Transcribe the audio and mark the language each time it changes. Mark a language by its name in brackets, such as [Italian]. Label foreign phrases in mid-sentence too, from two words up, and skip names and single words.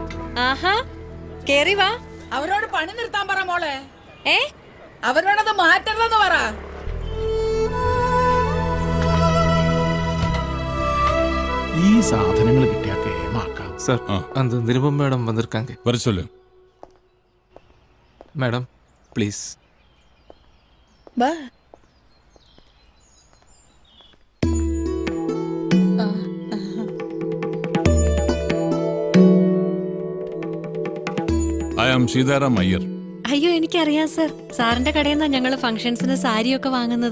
[Malayalam] ആഹാ കേറി വാ. അവരോട് പണി നിർത്താൻ പറ മോളെ. അവരോടത് മാറ്റരുതെന്ന് പറ. ഈ സാധനങ്ങൾ കിട്ടിയാ കേമാക്കാം. [Tamil] സാർ அந்த நிருபம் மேடம் வந்திருக்காங்க. வர சொல்லு. [English] madam please. [Malayalam] വാ. [English] I am Sitaram Iyer. [Malayalam] അയ്യോ എനിക്കറിയാം സർ. സാറിന്റെ കടയിൽ നിന്നാ ഞങ്ങള് ഫംഗ്ഷൻസിന് സാരിയൊക്കെ വാങ്ങുന്നത്.